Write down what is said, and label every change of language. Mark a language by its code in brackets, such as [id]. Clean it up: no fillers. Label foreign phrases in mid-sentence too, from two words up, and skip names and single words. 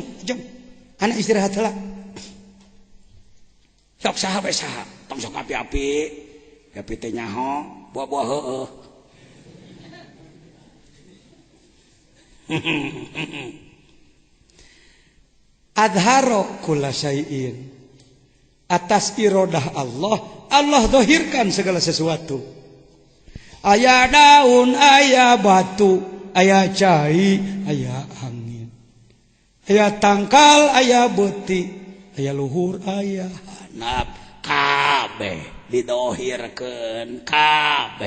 [su] Anak istirahat heula. Sok saha we saha. Tong sok api-api. Api teh nyaho, buah-buah heueuh. [ar] أظهر كل شيء. [id] Atas irodah Allah zahirkan segala sesuatu. [su] Aya daun, aya batu, aya cai, aya angin. Aya tangkal, aya beuti, aya luhur, aya hanap. Kabeh didohirkeun kabeh.